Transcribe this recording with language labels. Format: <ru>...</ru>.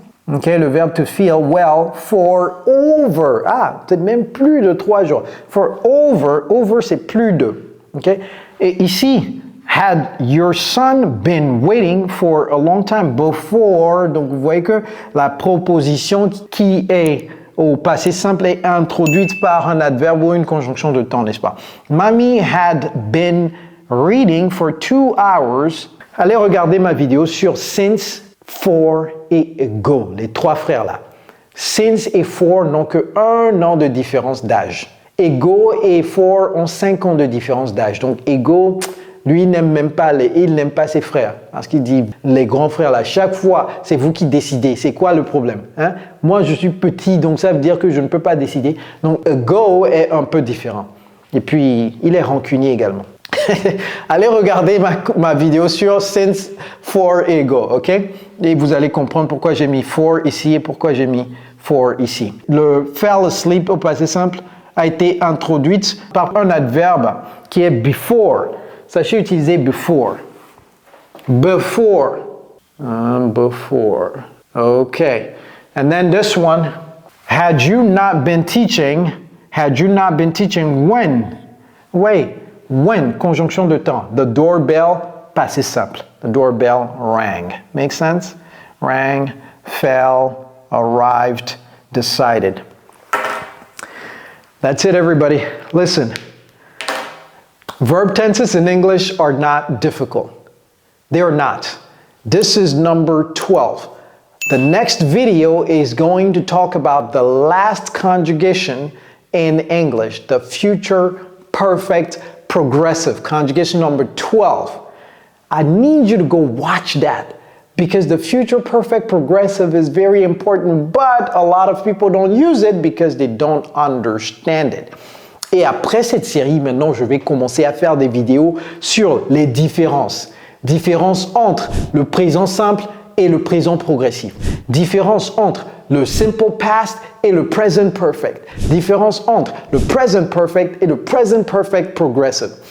<fr>ok, le verbe to feel well for over, peut-être même plus de 3 jours, for over c'est plus de, ok, et ici, had your son been waiting for a long time before, donc vous voyez que la proposition qui est au passé simple est introduite par un adverbe ou une conjonction de temps, n'est-ce pas?</fr> <en>Mommy had been reading for 2 hours.</en> <fr>Allez regarder ma vidéo sur since, for et go, les 3 frères là. Since et for n'ont que 1 an de différence d'âge. Ego et for ont 5 ans de différence d'âge. Donc Ego, lui, il n'aime même pas il n'aime pas ses frères. Parce qu'il dit, les grands frères là, chaque fois, c'est vous qui décidez. C'est quoi le problème? Hein? Moi, je suis petit, donc ça veut dire que je ne peux pas décider. Donc, go est un peu différent. Et puis, il est rancunier également. Allez regarder ma vidéo sur since, for et go, ok? Et vous allez comprendre pourquoi j'ai mis for ici et pourquoi j'ai mis for ici. Le fell asleep au passé simple a été introduite par un adverbe qui est before. Sachez utiliser before. Before. Before. Okay.</fr> <en>And then this one, had you not been teaching when?</en> <fr>Wait, when, conjonction de temps.</fr> <en>The doorbell, passé simple. The doorbell rang. Make sense? Rang, fell, arrived, decided. That's it, everybody. Listen. Verb tenses in English are not difficult. They are not. This is number 12. The next video is going to talk about the last conjugation in English, the future perfect progressive, conjugation number 12. I need you to go watch that because the future perfect progressive is very important, but a lot of people don't use it because they don't understand it.</en> <fr>Et après cette série, maintenant, je vais commencer à faire des vidéos sur les différences. Différence entre le présent simple et le présent progressif. Différence entre le simple past et le present perfect. Différence entre le present perfect et le present perfect progressive.</fr>